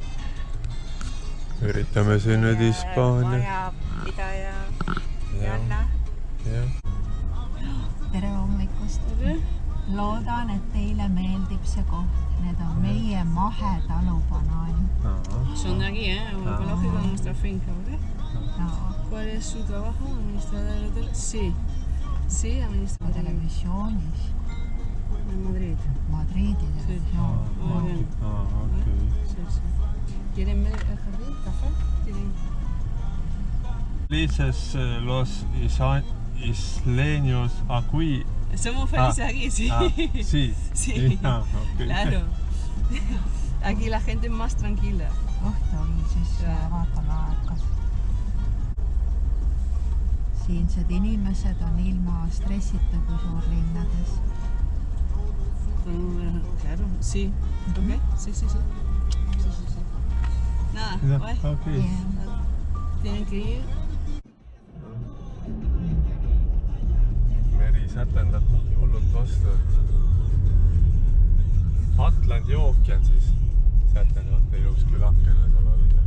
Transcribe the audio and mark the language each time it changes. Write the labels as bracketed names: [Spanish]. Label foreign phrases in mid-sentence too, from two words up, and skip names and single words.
[Estonian] Üritame siin nüüd Hispaania. Majapidaja Janna. Tere hommikust. Loodan, et teile meeldib see koht. Need on meie mahetalubanaanid. [Spanish] Son de aquí, o ecológico de nuestra finca, ¿verdad? ¿Cuál es su trabajo? ¿Administrador del hotel? Sí. Sí, administrador del [Estonian] Televisioonis. [Spanish] En Madrid. [Estonian] Madridi [Spanish] Sí. [Estonian] televisioon. [Spanish] Muy bien. [Estonian] okei. [Spanish] Sí, sí. ¿Quieren ver el jardín? ¿Café? ¿Tienen? Felices los isleños aquí. Somos felices aquí, sí. Sí. Sí. Okay. Claro. Aquí la gente es más tranquila. [Estonian] Õhtu oli siis vaatame aegas. Siinsed inimesed on ilma stressita kui suurlinnades. [Spanish] Claro, sí. ¿Ok? Sí, sí, sí. Sí, sí, sí. Nada, guay. Okay. Tienen que ir. [Estonian] Meri sätendab nii hullult vastu. Atlandi ookean siis sätendavalt ilus külakene seal all.